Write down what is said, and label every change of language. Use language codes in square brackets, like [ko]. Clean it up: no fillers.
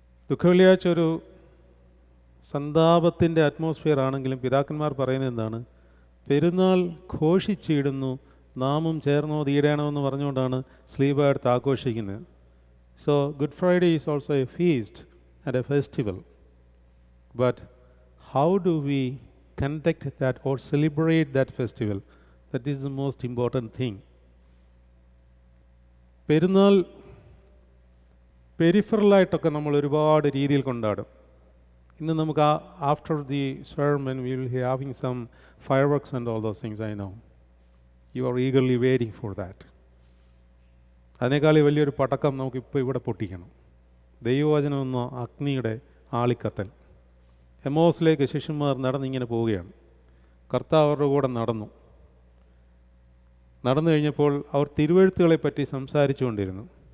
[ml] ദുഃഖവെള്ളിയാഴ്ച ഒരു സന്താപത്തിൻ്റെ അറ്റ്മോസ്ഫിയർ ആണെങ്കിലും പിതാക്കന്മാർ പറയുന്നത് എന്താണ്? പെരുന്നാൾ ഘോഷിച്ചിടുന്നു നാമും ചേർന്നോ തീരണമെന്ന് പറഞ്ഞുകൊണ്ടാണ് സ്ലീബ എടുത്ത് ആഘോഷിക്കുന്നത്. [en] So good Friday is also a feast and a festival. But how do we conduct that or celebrate that festival? That is the most important thing. [ml] പെരുന്നാൾ പെരിഫറലായിട്ടൊക്കെ നമ്മൾ ഒരുപാട് രീതിയിൽ കൊണ്ടാടും. ഇന്ന് നമുക്ക് [en] After the sermon we will be having some fireworks and all those things. I know you are eagerly waiting for that. [ml] അതിനേക്കാൾ വലിയൊരു പടക്കം നമുക്കിപ്പോൾ ഇവിടെ പൊട്ടിക്കണം. ദൈവവചനം എന്ന അഗ്നിയുടെ ആളിക്കത്തൽ. എമ്മോസിലേക്ക് ശിഷ്യന്മാർ നടന്നിങ്ങനെ പോവുകയാണ്. കർത്താവ് അവരുടെ കൂടെ നടന്നു കഴിഞ്ഞപ്പോൾ അവർ തിരുവെഴുത്തുകളെ പറ്റി സംസാരിച്ചു കൊണ്ടിരുന്നു.